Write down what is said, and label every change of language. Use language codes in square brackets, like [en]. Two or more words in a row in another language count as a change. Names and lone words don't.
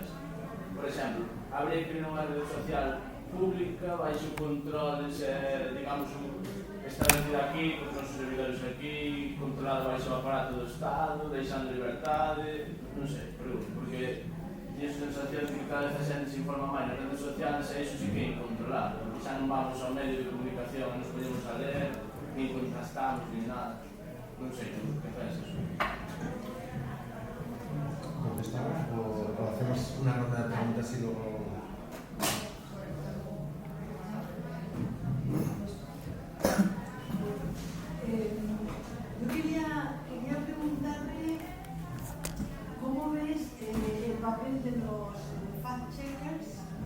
[gl] Por exemplo, habría que ir nunha rede social pública, baixo controles, digamos, establecida aquí, con os nosos servidores aquí, controlado baixo o aparato do Estado, deixando liberdade, non sei, porque teño a sensación de que cada vez a xente se informa máis nas redes sociais e iso sí que é incontrolado, porque xa non vamos ao medio de comunicación e nos podemos a ler, nin contrastamos, nin nada. Non sei, que pensas? [es] ¿Contestamos o hacemos una ronda de preguntas y luego...? Yo quería preguntarle cómo ves el papel de los fact-checkers,